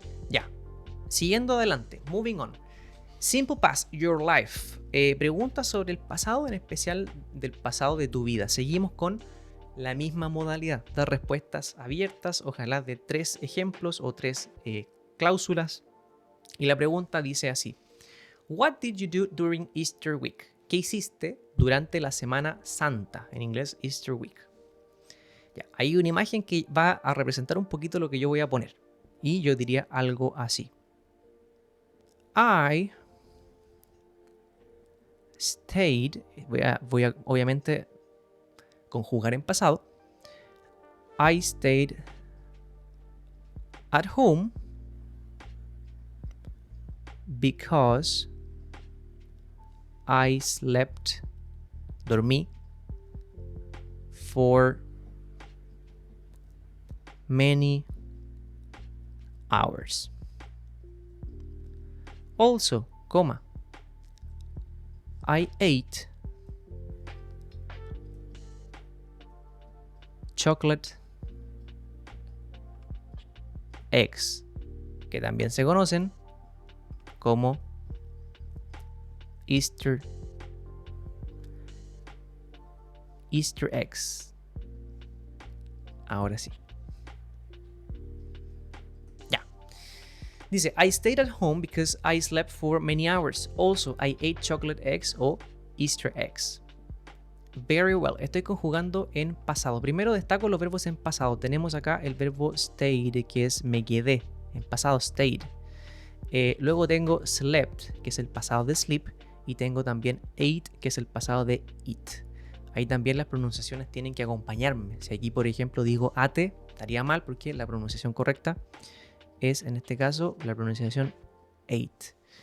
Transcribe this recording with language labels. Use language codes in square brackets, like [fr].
[es] Ya, siguiendo adelante, [en] moving on. Simple past, your life. [es] Preguntas sobre el pasado, en especial del pasado de tu vida. Seguimos con la misma modalidad, dar respuestas abiertas, ojalá de 3 ejemplos o 3 cláusulas. Y la pregunta dice así: [en] What did you do during Easter week? [es] ¿Qué hiciste durante la Semana Santa? En inglés, [en] Easter week. [es] Ya, hay una imagen que va a representar un poquito lo que yo voy a poner. Y yo diría algo así. [en] I stayed, [es] voy a obviamente conjugar en pasado. [en] I stayed at home because I slept, dormí, for many hours. Also, I ate chocolate eggs, [es] que también se conocen como [en] Easter eggs. [es] Ahora sí. Ya. Dice, [en] I stayed at home because I slept for many hours. Also, I ate chocolate eggs o Easter eggs. Very well. [es] Estoy conjugando en pasado. Primero destaco los verbos en pasado. Tenemos acá el verbo stayed, que es me quedé. En pasado, stayed. Luego tengo slept, que es el pasado de sleep. Y tengo también ate, que es el pasado de eat. Ahí también las pronunciaciones tienen que acompañarme. Si aquí, por ejemplo, digo ate, estaría mal porque la pronunciación correcta es, en este caso, la pronunciación ate.